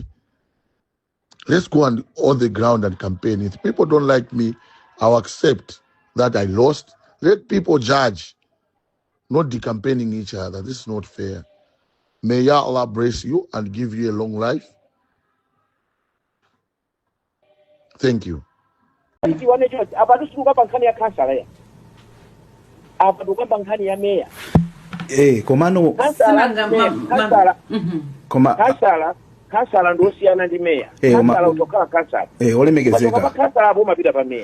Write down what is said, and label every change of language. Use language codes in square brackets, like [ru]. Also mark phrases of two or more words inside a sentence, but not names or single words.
[en] Let's go on the ground and campaign. If people don't like me, I'll accept that I lost. Let people judge, not decampaigning each other. This is not fair. May Ya Allah bless you and give you a long life. Thank you. [ny] Komano kansala ndosiyana ndi meya kansala utokhala kansala olemekezeka kansala abo mapita pa meya